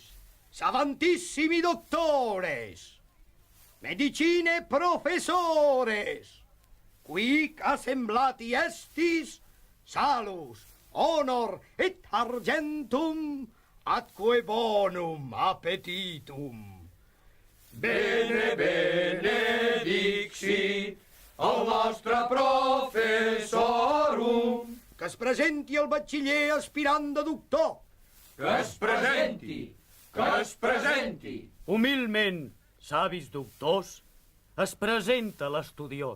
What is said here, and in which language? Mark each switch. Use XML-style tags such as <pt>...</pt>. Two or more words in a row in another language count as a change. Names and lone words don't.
<la>Savantissimi doctores, medicine professores, quic assemblati estis, salus, honor et argentum, atque bonum appetitum. Bene benedicti</la> <ca>el nostre</ca> <la>professorum.</la> <ca>Que es presenti el batxiller aspirant de doctor. Que es presenti, que es presenti. Humilment, savis doctors, es presenta l'estudiós.</ca>